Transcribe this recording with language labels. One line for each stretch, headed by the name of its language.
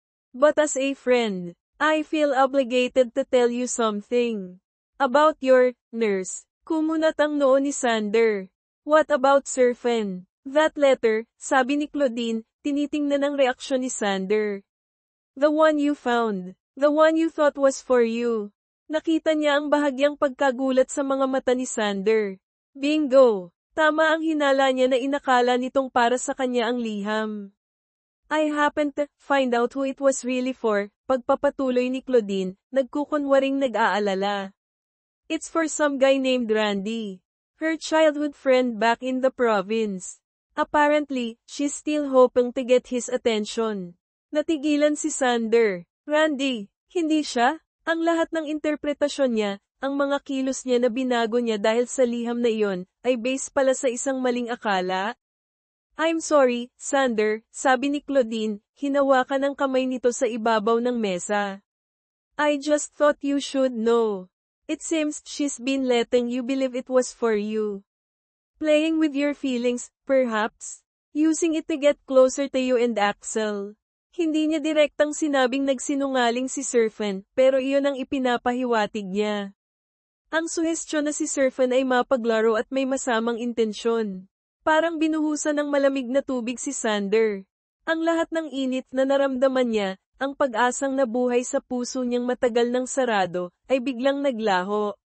English: But as a friend, I feel obligated to tell you something. About your nurse.
Filipino: Kumunat ang noo ni Sander.
English: What about Surfen? That letter,
Filipino: sabi ni Claudine, tinitingnan ang reaksyon ni Sander.
English: The one you found. The one you thought was for you.
Filipino: Nakita niya ang bahagyang pagkagulat sa mga mata ni Sander. Bingo! Tama ang hinala niya na inakala nitong para sa kanya ang liham.
English: I happened to find out who it was really for,
Filipino: pagpapatuloy ni Claudine, nagkukunwaring nag-aalala.
English: It's for some guy named Randy. Her childhood friend back in the province. Apparently, she's still hoping to get his attention.
Filipino: Natigilan si Sander. Randy, hindi siya? Ang lahat ng interpretasyon niya, ang mga kilos niya na binago niya dahil sa liham na iyon, ay base pala sa isang maling akala?
English: I'm sorry, Sander,
Filipino: sabi ni Claudine, hinawakan ang kamay nito sa ibabaw ng mesa.
English: I just thought you should know. It seems she's been letting you believe it was for you. Playing with your feelings, perhaps? Using it to get closer to you and Axel.
Filipino: Hindi niya direktang sinabing nagsinungaling si Serpent, pero iyon ang ipinapahiwatig niya. Ang suhestyon na si Serpent ay mapaglaro at may masamang intensyon. Parang binuhusan ng malamig na tubig si Sander. Ang lahat ng init na naramdaman niya, ang pag-asang nabuhay sa puso niyang matagal ng sarado, ay biglang naglaho.